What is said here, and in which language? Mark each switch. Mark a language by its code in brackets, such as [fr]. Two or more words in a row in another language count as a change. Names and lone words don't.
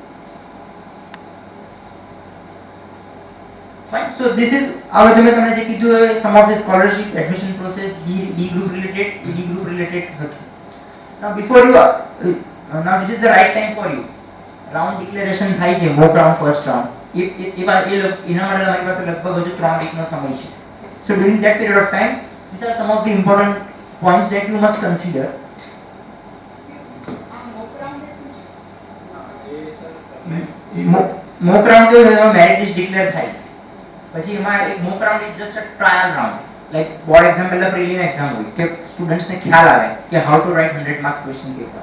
[en] Fine. So this is our some of the scholarship admission process D group related, D group related. Now before you now this is the right time for you. Round declaration [gu] થાય છે, [en] mock round first round. [gu] એના માટે તમારી પાસે લગભગ હજુ 3 વીકનો સમય છે. [en] So during that period of time, these are some of the important points that you must consider. mock round [gu] કેવું છે, [en] merit list declare [gu] થાય પછી એમાં એક [en] mock round is just a trial round. like board exam [gu] પહેલા [en] prelim exam [gu] હોય કે સ્ટુડન્ટ્સને ખ્યાલ આવે કે [en] how to write 100 mark question paper.